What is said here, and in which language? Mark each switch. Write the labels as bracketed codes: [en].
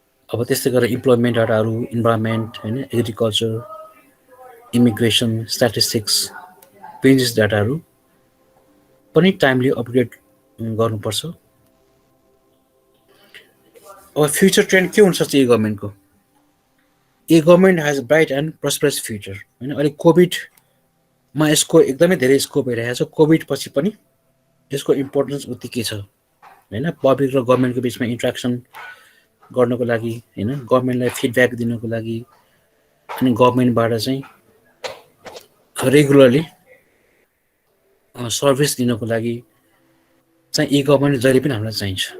[ne] अब त्यस्तै गरेर इम्प्लोइमेन्ट डाटाहरू, इन्भाइरोमेन्ट हैन, एग्रिकल्चर, इमिग्रेसन, स्ट्याटिस्टिक्स, बिजनेस डाटाहरू पनि टाइमली अपडेट गर्नुपर्छ। अब फ्युचर ट्रेन्ड के हुन्छ चाहिँ इ गभर्मेन्टको? [en] e government has bright and prosperous future [ne] हैन। अहिले कोभिडमा यसको एकदमै धेरै स्कोप भइरहेको छ। कोभिड पछि पनि यसको इम्पोर्टेन्स उत्तिकै छ हैन। पब्लिक र गभर्मेन्टको बिचमा इन्ट्रेक्सन गर्नको लागि हैन, गभर्नमेन्टलाई फिडब्याक दिनको लागि अनि गभर्नमेन्टबाट चाहिँ रेगुलरली सर्भिस दिनको लागि चाहिँ ई गभर्नेन्स जहिले पनि हामीलाई चाहिन्छ.